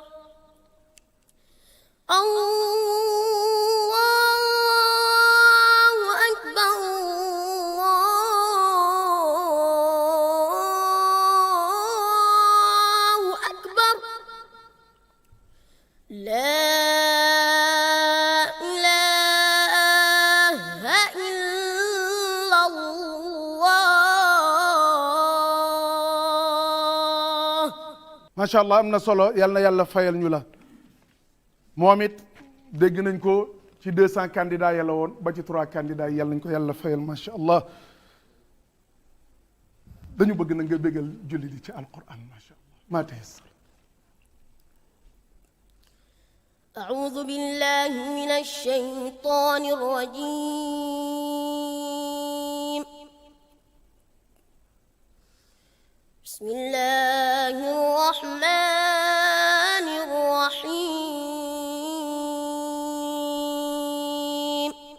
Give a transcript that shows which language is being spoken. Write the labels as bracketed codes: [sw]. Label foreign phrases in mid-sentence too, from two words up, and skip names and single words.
[ar] الله أكبر الله أكبر. لا إله إلا الله. ما شاء الله [wo] am na solo yal na yàlla fayal ñu la moom it dégg nañ ko ci 200 candidats yàlla woon ba ci 3 candidats yi yàlla nañ ko yàlla fayal [ar] ما شاء الله [wo] dañu bëgg na nga bégal julli di ci alquran [ar] ما شاء الله ما تيسر. أعوذ بالله من الشيطان الرجيم. بسم الله الرحمن الرحيم.